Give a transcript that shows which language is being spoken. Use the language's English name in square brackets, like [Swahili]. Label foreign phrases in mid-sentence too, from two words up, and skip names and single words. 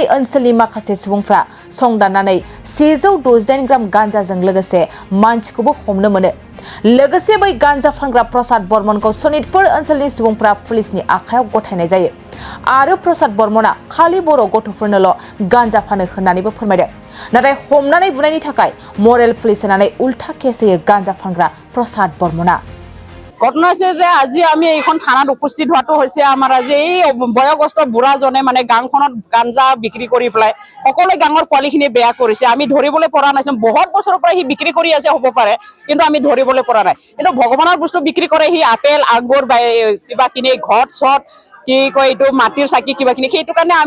[Bodo] ओनसोलनि माखासे सुबुंफ्रा संदाननानै 168 ग्राम गांजाजों लोगोसे मानसिखौबो हमनो मोनो लोगोसे बै गांजा फानग्रा प्रसाद बरमनखौ सनितपुर ओनसोलनि सुबुंफ्रा पुलिसनि आखायाव गथायनाय जायो आरो प्रसाद बरमना खालि बर' गथ'फोरनोल' गांजा फानो होननानैबो फोरमायदों नाथाय हमनानै बुनायनि थाखाय मरेल पुलिस होनानै उल्टा केस होयो गांजा फानग्रा प्रसाद बरमना [Assamese] ঘটনা হৈছে যে আজি আমি এইখন থানাত উপস্থিত হোৱাটো হৈছে আমাৰ আজি এই বয়সস্থ বুঢ়াজনে মানে গাঁওখনত গাঞ্জা বিক্ৰী কৰি পেলাই সকলো গাঁৱৰ পোৱালিখিনি বেয়া কৰিছে আমি ধৰিবলৈ পৰা নাছিলো বহুত বছৰৰ পৰা সি বিক্ৰী কৰি আছে হ'ব পাৰে কিন্তু আমি ধৰিবলৈ পৰা নাই কিন্তু ভগৱানৰ বস্তু বিক্ৰী কৰে সি আপেল আঙুৰ কিবা কিনি ঘট চট কি কয় এইটো মাটিৰ চাকি কিবা কিনি সেইটো কাৰণে আমি